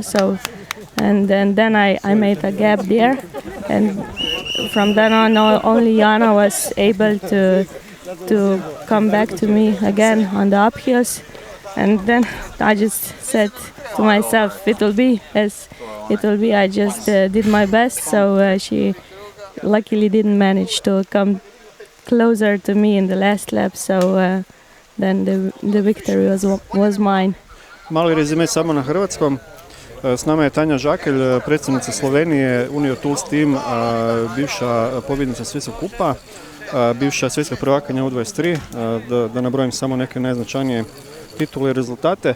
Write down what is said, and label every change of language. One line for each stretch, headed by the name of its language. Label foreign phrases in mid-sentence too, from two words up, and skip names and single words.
English: So and then I made a gap there, and from then on only Jana was able to come back to me again on the uphills, And then I just said to myself, it will be as it will be. I just did my best, so she luckily didn't manage to come closer to me in the last lap, so then the victory was mine.
Croatian: Mali rezime samo na hrvatskom. S nama je Tanja Žakelj, predsjednica Slovenije, Unior Tools Team, bivša pobjednica svjetskog kupa, bivša svjetska prvakinja U23, da nabrojim samo neke najznačajnije titule i rezultate.